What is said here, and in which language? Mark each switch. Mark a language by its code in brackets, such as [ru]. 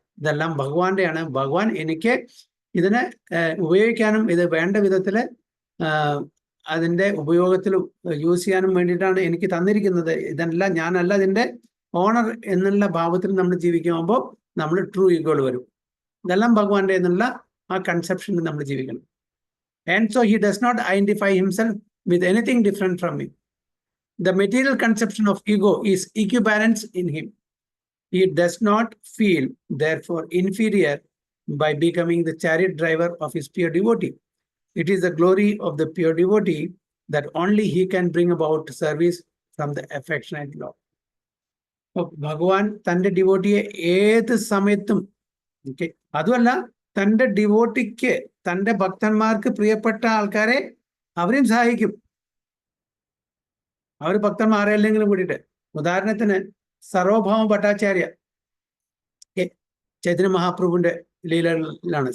[ml] ഇതെല്ലാം ഭഗവാന്റെയാണ്. ഭഗവാൻ എനിക്ക് ഇതിനെ ഉപയോഗിക്കാനും ഇത് വേണ്ട വിധത്തില് അതിന്റെ ഉപയോഗത്തിൽ യൂസ് ചെയ്യാനും വേണ്ടിയിട്ടാണ് എനിക്ക് തന്നിരിക്കുന്നത്. ഇതെല്ലാം ഞാനല്ല ഇതിന്റെ ഓണർ എന്നുള്ള ഭാവത്തിൽ നമ്മൾ ജീവിക്കുമ്പോൾ നമ്മൾ ട്രൂ ഈഗോൾ വരും. ഇതെല്ലാം ഭഗവാന്റെ എന്നുള്ള ആ കൺസെപ്ഷനിൽ നമ്മൾ ജീവിക്കണം. [en] And so he does not identify himself with anything different from him. The material conception of ego is equivalent in him. He does not feel, therefore, inferior by becoming the chariot driver of his pure devotee. It is the glory of the pure devotee that only he can bring about service from the affectionate Lord. [ml] ഭഗവാൻ തൻ്റെ ഡിവോട്ടിയെ ഏത് സമയത്തും, അതുമല്ല തൻ്റെ ഡിവോട്ടിക്ക്, തൻ്റെ ഭക്തന്മാർക്ക് പ്രിയപ്പെട്ട ആൾക്കാരെ അവരെയും സഹായിക്കും. അവർ ഭക്തന്മാരെല്ലെങ്കിലും കൂടിയിട്ട്. ഉദാഹരണത്തിന് സർവഭൗമ ഭട്ടാചാര്യ ചൈതന്യ മഹാപ്രഭുവിന്റെ ലീലകളിലാണ്.